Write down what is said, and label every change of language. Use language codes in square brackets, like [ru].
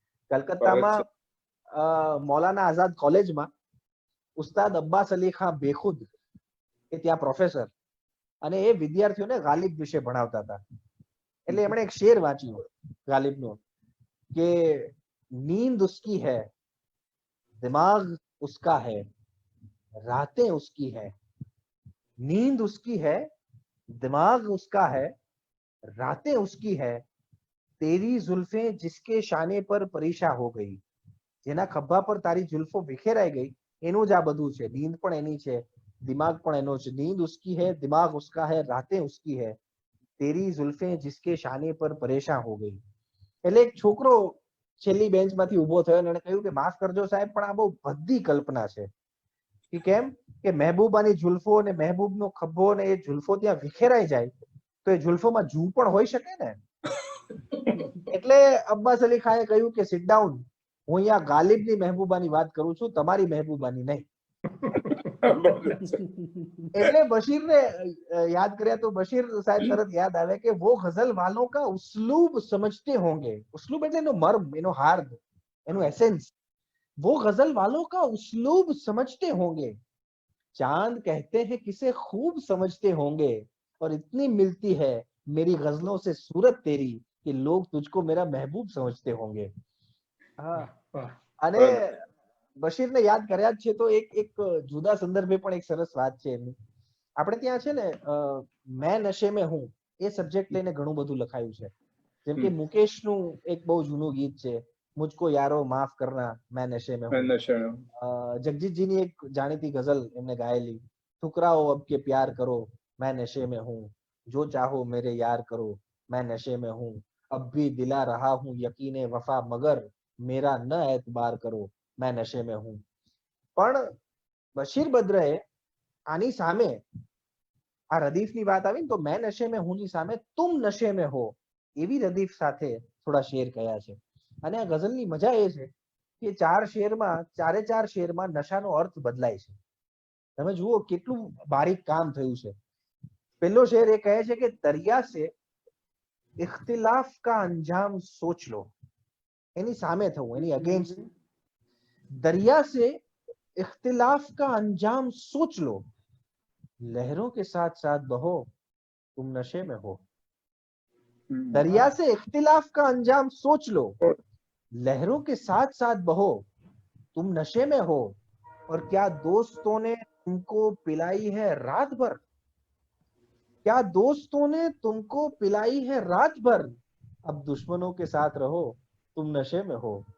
[gu] કલકત્તામાં મૌલાના આઝાદ કોલેજમાં ઉસ્તાદ અબ્બાસ અલી ખાન બેખુદ એ ત્યાં પ્રોફેસર, અને એ વિદ્યાર્થીઓને ગાલિબ વિશે ભણાવતા હતા. એટલે એમણે એક શેર વાંચ્યું ગાલિબનો કે [hi] નીંદ ઉસકી હૈ, દિમાગ ઉસકા હૈ, રાतें उसकी है. नींद उसकी है, दिमाग उसका है, रातें उसकी है. तेरी जुल्फें जिसके शाने पर परीशा हो गई. [gu] જેના ખભા પર તારી જુલ્ફો વિખેરાઈ ગઈ એનું જ આ બધું છે. નીંદ પણ એની છે, દિમાગ પણ એનો છે. [hi] નીંદ ઉસકી है, दिमाग उसका है, रातें उसकी है. तेरी जुल्फें जिसके शाने पर परेशान हो गई. [gu] એટલે એક છોકરો છેલ્લી બેન્ચમાંથી ઉભો થયો અને એને કહ્યું કે માફ કરજો સાહેબ, પણ આ બહુ ભદ્દી કલ્પના છે. કે કેમ કે મહેબૂબાની જુલ્ફો અને મહેબૂબનો ખભો ને એ જુલ્ફો ત્યાં વિખેરાઈ જાય તો એ જુલ્ફોમાં જૂ પણ હોઈ શકે ને. એટલે અબ્બાસ અલી ખાને કહ્યું કે [en] sit down, [gu] હું અહીંયા ગાલિબની મહેબૂબાની વાત કરું છું, તમારી મહેબૂબાની નહીં. એટલે બશીરને યાદ કર્યા તો બશીર સાહેબ તરત યાદ આવે કે [hi] વો ગઝલ વાलों का ઉસ્લૂબ સમજતે होंगे. [gu] ઉસ્લૂબ એટલે એનો મર્મ, એનો હાર્દ, એનું એસેન્સ. [hi] वो गजल वालों का उस्लूब समझते होंगे. चांद कहते हैं किसे खूब समझते होंगे. और इतनी मिलती है मेरी गजलों से सूरत तेरी कि लोग तुझको मेरा महबूब समझते होंगे. [gu] હા, અને બશીરને યાદ કર્યા જ છે તો એક જુદા સંદર્ભે પણ એક સરસ વાત છે એમની. આપણે ત્યાં છે ને [hi] મેં નशे में हूं [gu] એ સબ્જેક્ટ લઈને ઘણું બધું લખાયું છે. જેમ કે મુકેશનું એક બહુ જૂનું ગીત છે, [hi] મુझको यारो माफ करना मैं नशे में हूं. [gu] જગજીતજીની એક જાણીતી ગઝલ એમને ગાયેલી, [hi] ठुकराओ अब के प्यार करो मैं नशे में हूं, जो चाहो मेरे यार करो मैं नशे में हूं, अब भी दिला रहा हूं यकीने वफा मगर मेरा न एतबार करो मैं नशे में हूं. [gu] પણ બશીર બદ્રએ આની સામે આ રદીફની વાત આવી ને તો [hi] મેં નशे में हूं [gu] ની સામે [hi] तुम नशे में हो [gu] એવી રદીફ સાથે થોડા શેર કયા છે. અને આ ગઝલની મજા એ છે કે ચારે ચાર શેરમાં નશાનો અર્થ બદલાય છે. તમે જુઓ કેટલું બારીક કામ થયું છે. પહેલો શેર એ કહે છે કે [hi] દરિયા સે इख्तिलाफ का अंजाम सोच लो, [gu] એની સામે થવું, એની અગેન્સ્ટ. [hi] दरिया से इख्तिलाफ का अंजाम सोच लो, लहरों के साथ साथ बहो तुम नशे में हो. दरिया से इख्तिलाफ का अंजाम सोच लो, लहरों के साथ साथ बहो तुम नशे में हो, और क्या दोस्तों ने तुमको पिलाई है रात भर, क्या दोस्तों ने तुमको पिलाई है रात भर, अब दुश्मनों के साथ रहो तुम नशे में हो.